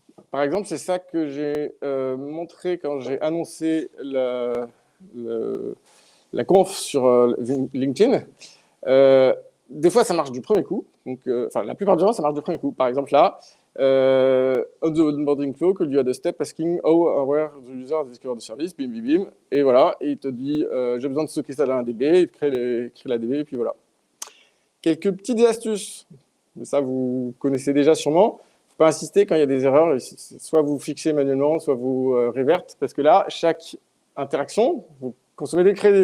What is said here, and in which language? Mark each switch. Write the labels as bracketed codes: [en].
[fr] Par exemple, c'est ça que j'ai montré quand j'ai annoncé la conf sur LinkedIn. Des fois, ça marche du premier coup. Donc, la plupart du temps, ça marche du premier coup. Par exemple, là, [en] on the onboarding flow, could you add a step asking how aware the user has discovered the service, bim, bim, bim. [fr] Et voilà, et il te dit, j'ai besoin de stocker ça dans un DB, il te crée la DB, et puis voilà. Quelques petites astuces, mais ça, vous connaissez déjà sûrement. faut pas insister quand il y a des erreurs. Soit vous fixez manuellement, soit vous reverte, parce que là, chaque interaction, vous consommez des crédits.